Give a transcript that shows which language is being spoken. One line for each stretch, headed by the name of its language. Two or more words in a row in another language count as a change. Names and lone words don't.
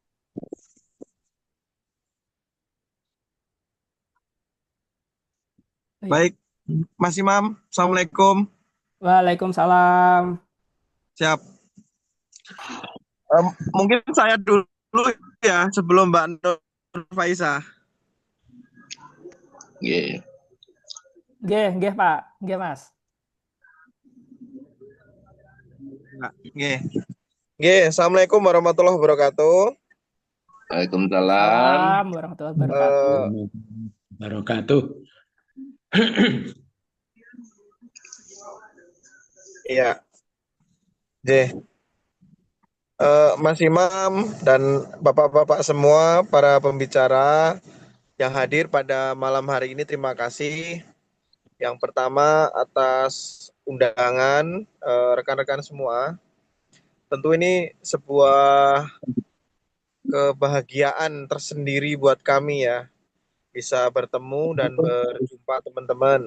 Indonesian: Baik. Baik, Mas Imam, Assalamualaikum. Waalaikumsalam. Siap. Mungkin saya dulu ya sebelum Mbak Nur Faiza. Nggih. Nggih, Pak. Nggih, Mas. Nggih,
Arabic: السلام عليكم ورحمة الله وبركاته. Waalaikumsalam سلام ورحمة الله وبركاته. wabarakatuh.
Indonesian: Iya. Nggih. Mas Imam dan Bapak-bapak semua, para pembicara yang hadir pada malam hari ini, terima kasih. Yang pertama atas undangan rekan-rekan semua. Tentu ini sebuah kebahagiaan tersendiri buat kami ya, bisa bertemu dan berjumpa teman-teman.